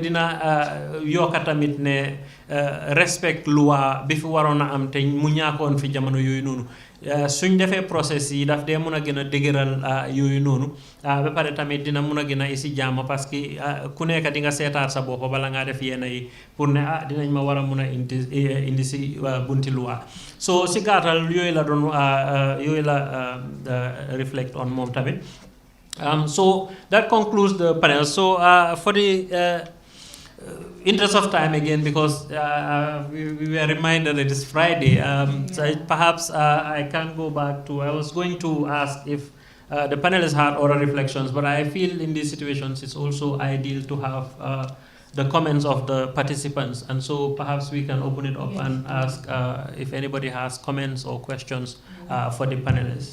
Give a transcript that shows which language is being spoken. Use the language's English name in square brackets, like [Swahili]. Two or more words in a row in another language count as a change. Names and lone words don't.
[Wolof] dina yokka tamit ne respect loi bi fi waroon a am te mu ñàkkoon fi jamono yooyu noonu suñ defee process yi daf dee mun a gën a dëgëral yooyu noonu ba pare tamit dina mun a gën a isi jàmm parce que ku nekk di nga seetaat sa bopp bala ngaa def yenn yi pour ne dinañ ma war a mun a indi si bunti loi so si gàttal yooyu la doon yooyu la [English] reflect on [Wolof] moom tamit [English] so that concludes the panel so for the interest of time again because we were reminded that it's Friday so perhaps I can go back to I was going to ask if the panelists had other reflections but I feel in these situations it's also ideal to have the comments of the participants and so perhaps we can open it up and ask if anybody has comments or questions for the panelists.